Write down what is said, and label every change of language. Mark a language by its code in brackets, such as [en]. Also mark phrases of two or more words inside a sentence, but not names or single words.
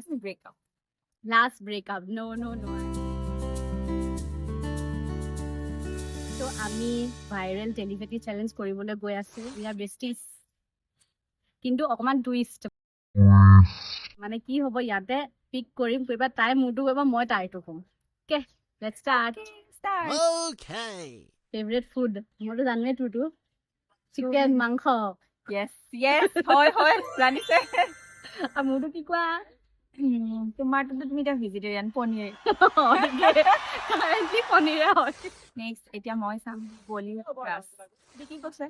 [en] breakup. Last breakup. No. So আমি viral telepathy challenge [as] কৰিবলৈ গৈ আছো. [en] We are besties. [as] কিন্তু অকমান twist. মানে কি হ'ব ইয়াতে পিক কৰিম কৰিবা তাই মোৰটো কৰিব মই তাইটো কম. [en] Okay, let's start. Start. Okay. Favorite food. [as] মোৰটো জানোৱে তোৰটো. Chicken, মাংস. Yes. হয় জানিছে আৰু মোৰটো কি কোৱা? তোমাৰটো তুমি এটা ভেজিটেৰিয়ান পনীৰ কাৰেণ্টলি পনীৰে হয়. নেক্সট এতিয়া মই চাম বলি ক্ৰাছ কি কৈছে